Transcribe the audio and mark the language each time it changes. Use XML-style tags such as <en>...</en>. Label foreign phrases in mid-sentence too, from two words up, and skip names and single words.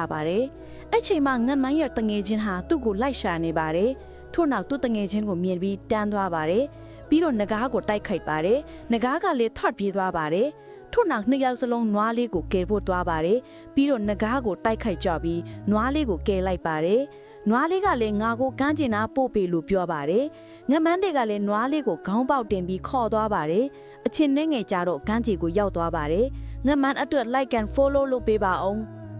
<my>ပါတယ်အဲ့ချိန်မှာငတ်မန်းရဲ့တငယ်ချင်းဟာသူ့ကိုလိုက်ရှာနေပါတယ်ထို့နောက်သူ့တငယ်ချင်းကိုမြင်ပြီးတန်းသွားပါတယ်ပြီးတော့ငကားကိုတိုက်ခိုက်ပါတယ်ငကားကလည်းထော့ပြေးသွားပါတယ်ထို့နောက်နှစ်ယောက်စလုံးနွားလေးကိုကယ်ဖို့သွားပါတယ်ပြီးတော့ငကားကိုတိုက်ခိုက်ကြပြီးနွားလေးကိုကယ်လိုက်ပါတယ်နွားလေးကလည်းငါကိုကမ်းကျင်နာပို့ပေးလို့ပြောပါတယ်ငမန်းတွေကလည်းနွားလေးကိုခေါင်းပေါက်တင်ပြီးခေါ်သွားပါတယ်အချင်းနဲ့ငယ်ကြတော့ကမ်းခြေကိုရောက်သွားပါတယ်ငမန်းအတွက်</my> <en>like and follow</en> <my>လုပ်ပေးပါအောင်</my>